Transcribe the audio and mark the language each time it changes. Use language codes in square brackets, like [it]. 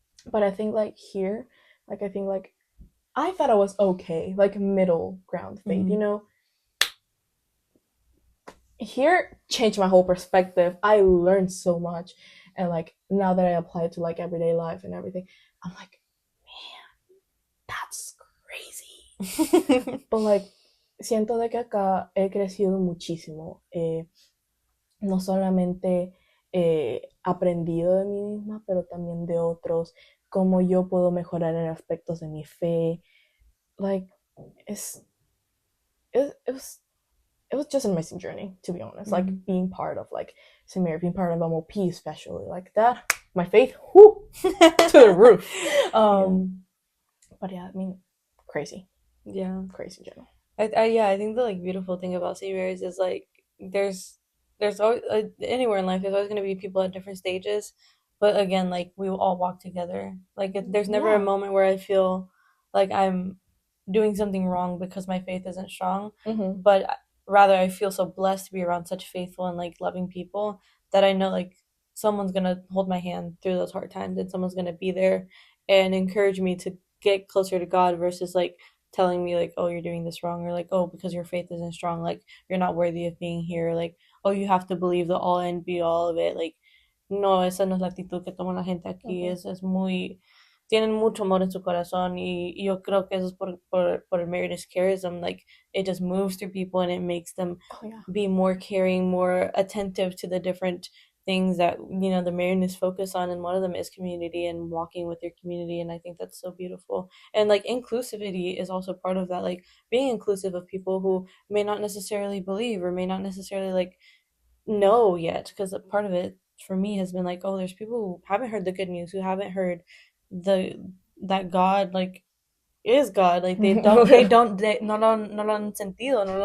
[en] But I think, like, here, like, I thought I was okay, like, middle ground faith, you know? Here, changed my whole perspective. I learned so much. And, like, now that I apply it to, like, everyday life and everything, I'm like, man, that's crazy. But, like, [es] siento de que acá he crecido muchísimo. No solamente aprendido de mí misma, pero también de otros, cómo yo puedo mejorar en aspectos de mi fe. [en] Like, it was just an amazing journey, to be honest. Like, being part of, like, same here, being part of MOP especially, like that, my faith, whoo, to the roof. But yeah, I mean, crazy in general. I think the like beautiful thing about St. Mary's is like there's always anywhere in life there's always going to be people at different stages, but again, like we will all walk together. Like there's never a moment where I feel like I'm doing something wrong because my faith isn't strong, but rather I feel so blessed to be around such faithful and like loving people that I know like someone's gonna hold my hand through those hard times and someone's gonna be there and encourage me to get closer to God versus like telling me like, oh, you're doing this wrong, or like, oh, because your faith isn't strong, like you're not worthy of being here, like, oh, you have to believe the all and be all of it. Like, no, [es] esa no es la actitud que toma la gente aquí. Es muy, tienen mucho amor en su corazón, y yo creo que eso es por el Marianist charism. [en] Like it just moves through people and it makes them be more caring, more attentive to the different things that the Marianists focus on, and one of them is community and walking with your community, and I think that's so beautiful. And like inclusivity is also part of that, like being inclusive of people who may not necessarily believe or may not necessarily like know yet, because a part of it for me has been like, oh, there's people who haven't heard the good news, who haven't heard that God like is God, like they [es] no lo han sentido,